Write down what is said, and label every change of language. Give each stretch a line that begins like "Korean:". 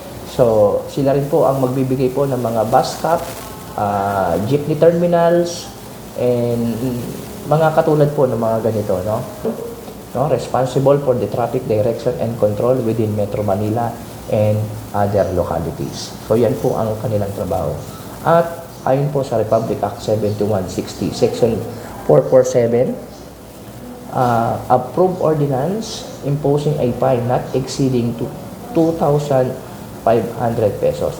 Filipino: So, sila rin po ang magbibigay po ng mga bus stop, jeepney terminals, and mga katulad po ng mga ganito, no?
English: Responsible for the traffic direction and control within Metro Manila and other localities.
Filipino: So, yan po ang kanilang trabaho. At ayon po sa
English: Republic Act 7160, Section 447, approved ordinance imposing a fine not exceeding to 2,500 pesos.